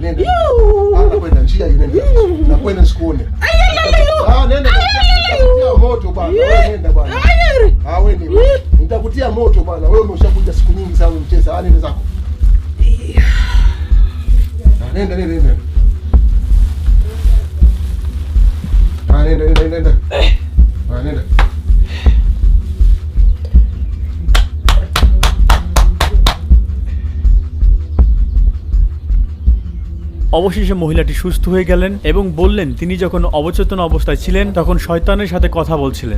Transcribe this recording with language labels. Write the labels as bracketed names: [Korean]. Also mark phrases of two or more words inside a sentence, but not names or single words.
[Swahili] Nakwenda njia hiyo nenda. Nakwenda sikuone. Nenda. Nitakutia moto bwana. Wewe nenda bwana. Wewe ni. Nitakutia moto bwana. Wewe umeshakuja siku nyingi sana mcheza. Nenda zako. Nenda. Nenda. [Bangla] অবশেষে মহিলাটি সুস্থ হয়ে গেলেন এবং বললেন তিনি যখন অবচেতন অবস্থায় ছিলেন তখন শয়তানের সাথে কথা বলছিলেন।